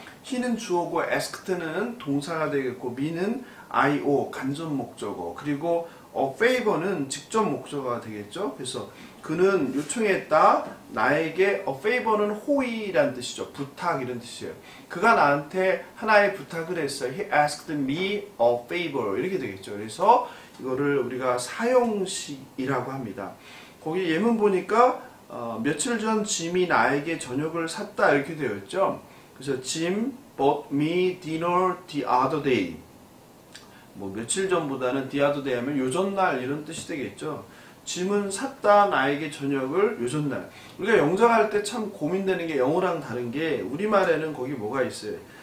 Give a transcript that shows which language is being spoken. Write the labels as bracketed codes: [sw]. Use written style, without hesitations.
[ko] he는 주어고 asked는 동사가 되겠고 me는 IO 간접 목적어 그리고 favor는 직접 목적어가 되겠죠. 그래서 그는 요청했다. 나에게 favor는 호의란 뜻이죠. 부탁 이런 뜻이에요. 그가 나한테 하나의 부탁을 했어요. [en] He asked me a favor [ko] 이렇게 되겠죠. 그래서 이거를 우리가 사형식이라고 합니다. 거기 예문 보니까 며칠 전 짐이 나에게 저녁을 샀다 이렇게 되어 있죠. 그래서 [en] Jim bought me dinner the other day. [ko] 며칠 전보다는 [en] the other day [ko] 하면 요전날 이런 뜻이 되겠죠. 짐은 샀다 나에게 저녁을 요전날. 우리가 영작할 때 참 고민되는 게 영어랑 다른 게 우리말에는 거기 뭐가 있어요.